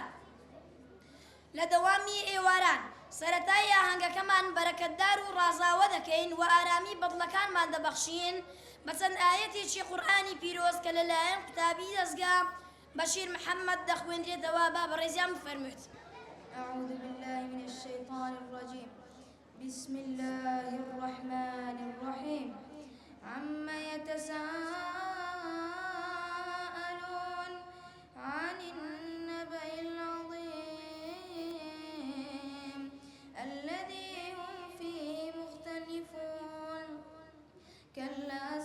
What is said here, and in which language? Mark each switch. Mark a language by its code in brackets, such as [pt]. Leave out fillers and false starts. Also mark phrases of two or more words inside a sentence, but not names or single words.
[ckb] لە دەوامی ئێواران سەرەتای ئاهەنگەکەمان بەرەکەتدار و ڕازاوە دەکەین و ئارامی بەدڵەکانمان دەبەخشین بە چەند ئاەتێکی قورئانی پیرۆز کە لەلایەن قوتابی دەستگا بەشیر محەممەد دەخوێندرێتەوە. با بەڕێزیان بفەرموویت. [ar] أعوذ بالله من الشيطان الرجيم. بسم الله الرحمن الرحيم. عما يتساءلون عن النبأ العظيم الذي هم فيه مختلفون كلا